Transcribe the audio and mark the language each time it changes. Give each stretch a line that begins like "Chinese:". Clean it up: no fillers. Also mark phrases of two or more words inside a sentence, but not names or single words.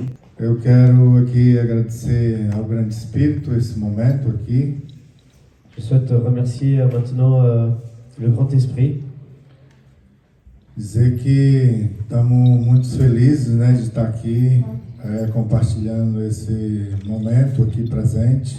Portuguese: Eu quero aqui agradecer ao Grande Espírito esse momento aqui.
French: Je souhaite remercier maintenant le Grand Esprit.
Portuguese: Dizer que estamos muito felizes, né, de estar aqui compartilhando esse momento aqui presente.